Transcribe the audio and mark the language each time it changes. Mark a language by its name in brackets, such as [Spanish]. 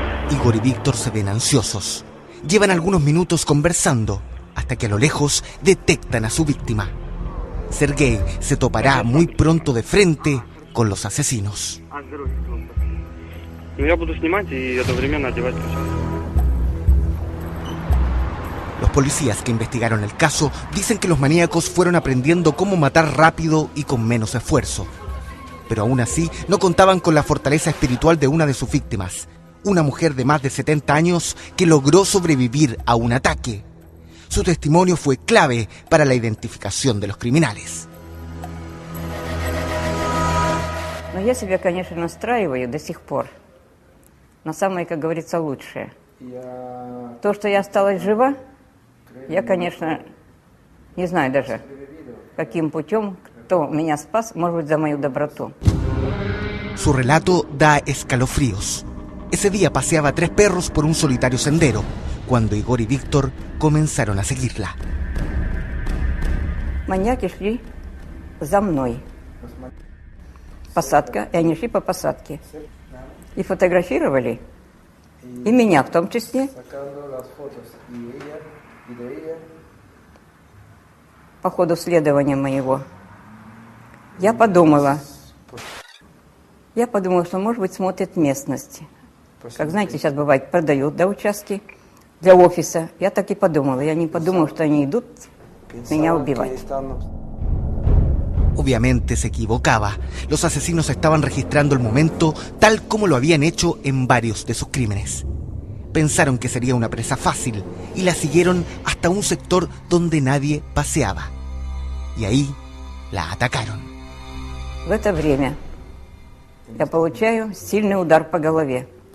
[Spanish] Igor y Víctor se ven ansiosos. Llevan algunos minutos conversando, hasta que a lo lejos detectan a su víctima. Sergei se topará muy pronto de frente con los asesinos. [Russian] Ну я буду снимать и одновременно одевать перчатки. [Spanish] Los policías que investigaron el caso dicen que los maníacos fueron aprendiendo cómo matar rápido y con menos esfuerzo. Pero aún así no contaban con la fortaleza espiritual de una de sus víctimas, una mujer de más de 70 años que logró sobrevivir a un ataque. Su testimonio fue clave para la identificación de los criminales. [Russian] Но я себя, конечно, настраиваю до сих пор на самое, как говорится, лучшее. То, что я осталась жива, я, конечно, не знаю даже, каким путем, кто меня спас, может быть, за мою доброту. [Spanish] Su relato da escalofríos. Ese día paseaba 3 perros por un solitario sendero, cuando Igor y Víctor comenzaron a seguirla. [Russian] Маньяки шли за мной. Посадка, и они шли по посадке. И фотографировали, и меня в том числе. По ходу следования моего. Я подумала, что, может быть, смотрят местность. Как, знаете, сейчас бывает, продают, да, участки для офиса. Я так и подумала. Я не подумала, что они идут меня убивать. [Spanish] Obviamente se equivocaba. Los asesinos estaban registrando el momento tal como lo habían hecho en varios de sus crímenes. Pensaron que sería una presa fácil y la siguieron hasta un sector donde nadie paseaba. Y ahí la atacaron. [Russian] В это время я получаю сильный удар по голове.